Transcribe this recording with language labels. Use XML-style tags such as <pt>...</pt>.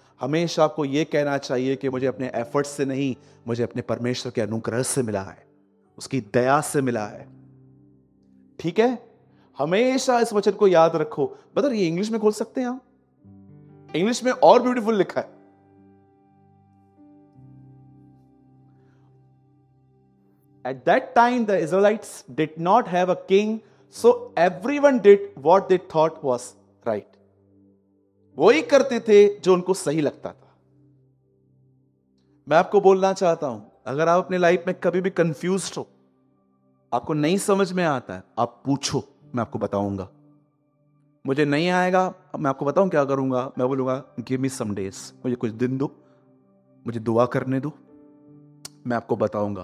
<hi>हमेशा आपको यह कहना चाहिए कि मुझे अपने एफर्ट से नहीं, मुझे अपने परमेश्वर के अनुग्रह से मिला है, उसकी दया से मिला है। ठीक है, हमेशा इस वचन को याद रखो। ब्रदर ये इंग्लिश में खोल सकते हैं आप, इंग्लिश में और ब्यूटीफुल लिखा है।</hi> <en>At that time the Israelites did not have a king, so everyone did what they thought was right.</en> <hi>वही करते थे जो उनको सही लगता था। मैं आपको बोलना चाहता हूं, अगर आप अपने लाइफ में कभी भी कंफ्यूज्ड हो, आपको नहीं समझ में आता है, आप पूछो, मैं आपको बताऊंगा। मुझे नहीं आएगा, मैं आपको बताऊं क्या करूंगा, मैं बोलूंगा</hi> <en>give me some days,</en> <hi>मुझे कुछ दिन दो, मुझे दुआ करने दो, मैं आपको बताऊंगा।</hi>